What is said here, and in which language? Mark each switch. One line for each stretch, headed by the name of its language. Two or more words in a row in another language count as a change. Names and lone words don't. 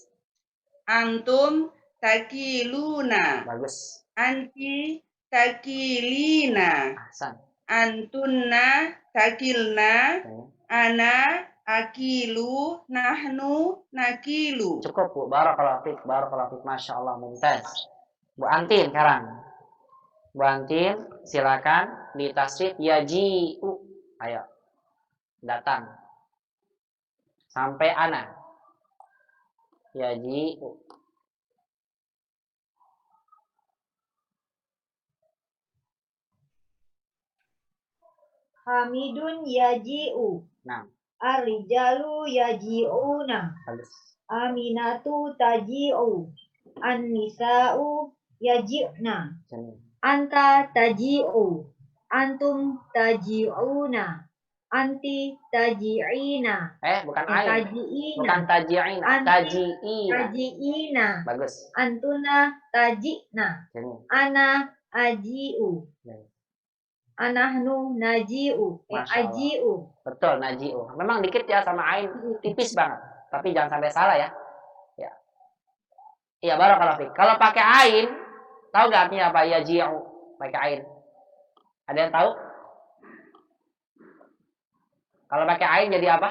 Arabic: أنتم تأكلون.
Indonesian: Bagus.
Arabic: أنتِ تأكلين. Ahsan. أنتنّ تأكلن.
Indonesian: Oke.
Arabic: أنا آكل نحن نأكل.
Indonesian: Cukup Bu.
Arabic: بارك الله فيك بارك الله فيك. ما شاء الله ممتاز.
Indonesian: Bu Antin sekarang. Bu Antin, silakan di tasrif yaji'u. Ayo. Datang. Sampai ana.
Arabic: Yaji'u. حامد يجيء.
Indonesian: Nah,
Arabic: الرجال يجيئون.
Indonesian: bagus.
Arabic: آمنة تجيء النساء يجئن. Jamil. أنت تجيء أنتم تجيئون. أنتِ تجيئين.
Indonesian: Bukan ain.
Arabic: Taji'ina.
Indonesian: Bukan taji'ina.
Arabic: Anti Taji'ina. taji'ina.
Indonesian: Bagus.
Arabic: أنتنّ تجئن. Jamil. أنا أجيء.
Indonesian: Baik.
Arabic: أنحن نجيء. Masya Allah. Aji'u.
Indonesian: Betul, naji'u. Memang dikit ya sama ain. Tipis banget. Tapi jangan sampai salah ya. Ya. Iya,
Arabic: بارك الله فيك.
Indonesian: Kalau pakai ain, tahu nggak artinya apa? Yaji'u. Pakai ain. Ada yang tahu? Kalau pakai ain jadi apa?